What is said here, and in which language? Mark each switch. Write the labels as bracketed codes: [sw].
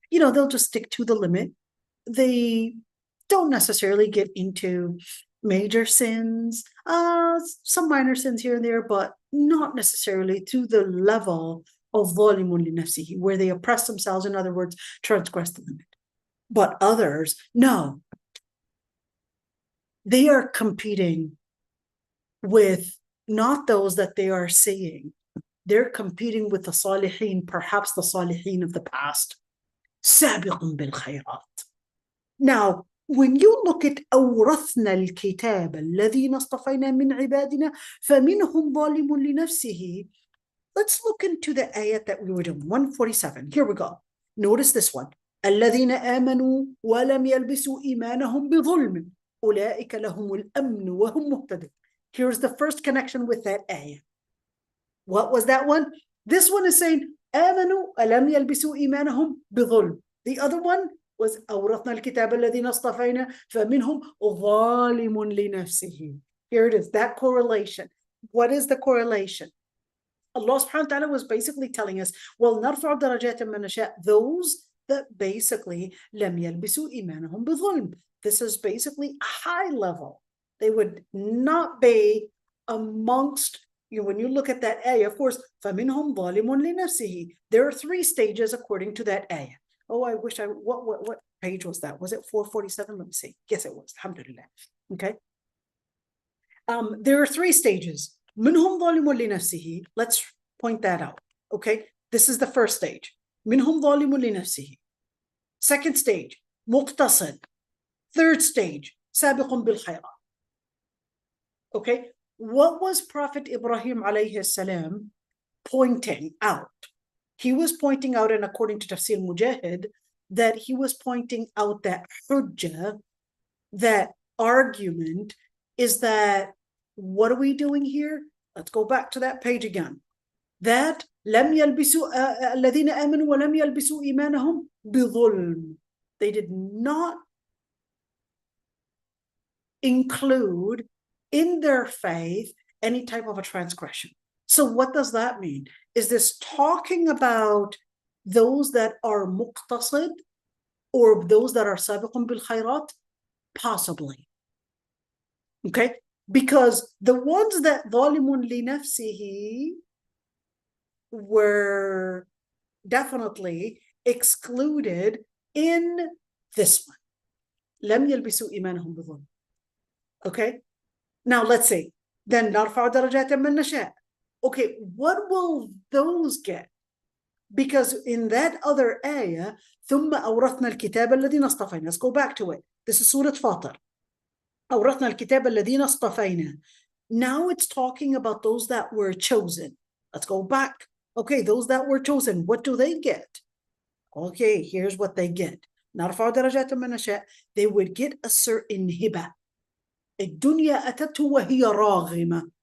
[en] You know, they'll just stick to the limit. They don't necessarily get into major sins, some minor sins here and there, but not necessarily to the level of [ar] ظَالِمٌ لِنَفْسِهِ, [en] where they oppress themselves, in other words, transgress the limit. But others, no. They are competing with not those that they are seeing. They're competing with the salihin, perhaps the salihin of the past. [ar] سَابِقٌ بِالْخَيْرَاتِ. [en] Now, when you look at [ar] أَوْرَثْنَا الْكِتَابَ الَّذِينَ اصْطَفَيْنَا مِنْ عِبَادِنَا فَمِنْهُمْ ظَالِمٌ لِنَفْسِهِ. [en] Let's look into the ayat that we were doing, 147. Here we go. Notice this one. [ar] الَّذِينَ آمَنُوا وَلَمْ يَلْبِسُوا إِيمَانَهُمْ بِظُلْمٍ أُولَٰئِكَ لَهُمُ الْأَمْنُ وَهُمْ مُهْتَدُونَ. [en] Here's the first connection with that ayah. What was that one? This one is saying, [ar] آمَنُوا أَلَمْ يَلْبِسُوا إِيمَانَهُمْ بِظُلْمٍ. [en] The other one was [ar] أَوْرَثْنَا الْكِتَابَ الَّذِينَ اصْطَفَيْنَا فَمِنْهُمْ ظَالِمٌ لِنَفْسِهِ. [en] Here it is, that correlation. What is the correlation? Allah subhanahu wa ta'ala was basically telling us, well, [ar] نَرْفَعُ دَرَجَاتٍ مَنْ نَشَاءُ. [en] Those that basically [ar] لَمْ يَلْبِسُوا إِيمَانَهُمْ بِظُلْمٍ. [en] This is basically a high level. They would not be amongst, when you look at that ayah, of course, [ar] فَمِنْهُمْ ظَالِمٌ لِنَفْسِهِ. [en] There are 3 stages according to that ayah. Oh, I wish what page was that? Was it 447? Let me see. Yes, it was. Alhamdulillah. Okay. There are 3 stages. [ar] مِنْهُمْ ظَالِمٌ لِنَفْسِهِ. [en] Let's point that out. Okay. This is the first stage. [ar] مِنْهُمْ ظَالِمٌ لِنَفْسِهِ. [en] Second stage, مقتصد. Third stage, [ar] سابق بالخيرات. [en] Okay, what was Prophet Ibrahim alayhi salam pointing out? He was pointing out, and according to Tafseer Mujahid, that he was pointing out that hujjah, that argument, is that what are we doing here? Let's go back to that page again. [ar] That لم يلبسوا الذين آمنوا ولم يلبسوا إيمانهم بظلم. [en] They did not include in their faith any type of a transgression. So what does that mean? Is this talking about those that are muqtasid or those that are sabiqun bil khayrat? Possibly. Okay? Because the ones that [ar] ظالم لنفسه [en] were definitely excluded in this one. [ar] لم يلبسوا إيمانهم بظلم. [en] Okay? Now let's see. [ar] Then نرفع درجات من نشاء. [en] Okay, what will those get? Because in that other ayah, [ar] ثم أورثنا الكتاب الذين اصطفينا. [en] Let's go back to it. This is Surah Fatir. [ar] أورثنا الكتاب الذين اصطفينا. [en] Now it's talking about those that were chosen. Let's go back. Okay, those that were chosen, what do they get? Okay, here's what they get. [ar] نرفع درجات من نشاء. [en] They would get a certain hiba. [ar] الدنيا أتته وهي راغمة.